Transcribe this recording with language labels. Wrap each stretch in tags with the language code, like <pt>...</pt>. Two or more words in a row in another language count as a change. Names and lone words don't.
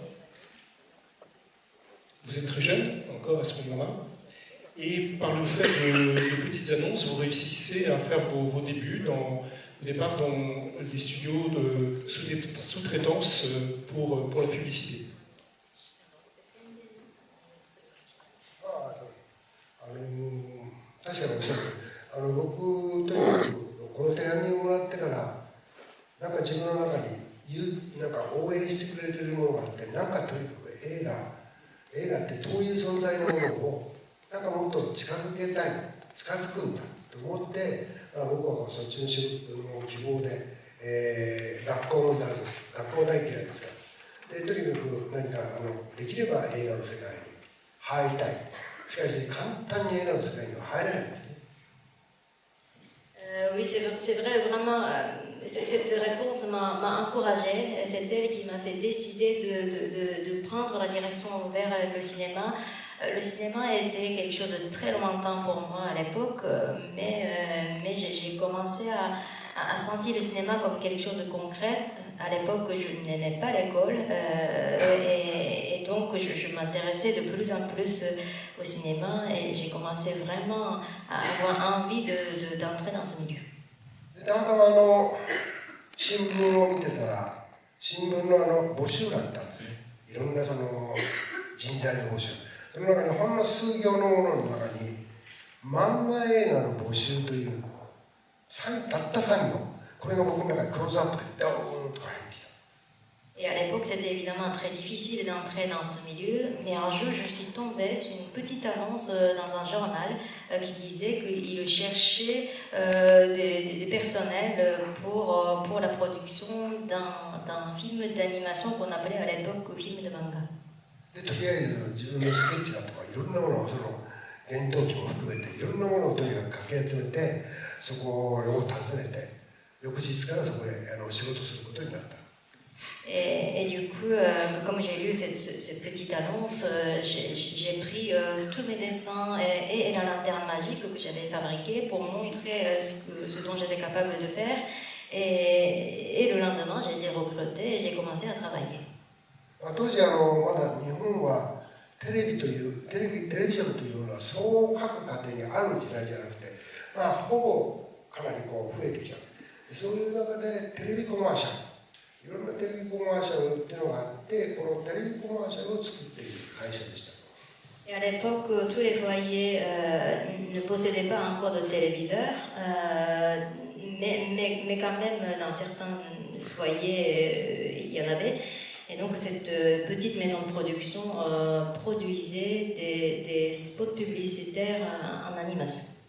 <fr>Vous êtes très jeune encore à ce moment-là, et par le fait de petites annonces, vous réussissez à faire vos débuts au départ dans des studios de sous-traitance pour la publicité.</fr> <ja>確かにおっしゃる。僕とにかくこの手紙をもらってからなんか自分の中になんか応援してくれてるものがあって、なんかとにかく映画ってどういう存在のものをなんかもっと近づけたい、近づくんだと思って、僕はそっちの仕事の希望で、学校大嫌いですから。でとにかく何かできれば映画の世界に入りたい。しかし簡単に映画の世界には入れないんですね。</ja> <fr>Oui, c'est vrai, vraiment, cette réponse m'a encouragée. C'est elle qui m'a fait décider de prendre la direction vers le cinéma. Le cinéma était quelque chose de très lointain pour moi à l'époque, mais j'ai commencé à sentir le cinéma comme quelque chose de concret. À l'époque, je n'aimais pas l'école et donc je m'intéressais de plus en plus au cinéma et j'ai commencé vraiment à avoir envie d'entrer dans ce milieu.</fr> <ja>たまたま新聞を見てたら新聞の募集があったんですね。いろんなその人材の募集。その中にほんの数行のものの中に漫画映画の募集というたった3行、これが僕の中にクローズアップでドーンとか入ってきた。</ja> <fr>Et à l'époque, c'était évidemment très difficile d'entrer dans ce milieu, mais un jour, je suis tombée sur une petite annonce dans un journal qui disait qu'il cherchait des personnels pour la production d'un film d'animation qu'on appelait à l'époque film de manga.</fr> <ja>でとりあえず自分のスケッチだとかいろんなものを原動機も含めていろんなものをとにかくかき集めてそこを訪ねて翌日からそこで仕事することになった。</ja> <fr>Et du coup, comme j'ai lu cette petite annonce, j'ai pris tous mes dessins et la lanterne magique que j'avais fabriquée pour montrer ce dont j'étais capable de faire. Et le lendemain, j'ai été recrutée et j'ai commencé à travailler.</fr> <ja>当時まだ日本はテレビジョンというものはそう各家庭にある時代じゃなくて、ほぼかなり増えてきた。そういう中でテレビコマーシャル、いろんなテレビコマーシャルっていうのがあって、このテレビコマーシャルを作っている会社でした。</ja> <fr>Et à l'époque, tous les foyers ne possédaient pas encore de téléviseur, mais quand même, dans certains foyers, il y en avait. Et donc, cette petite maison de production produisait des spots publicitaires en animation.</fr>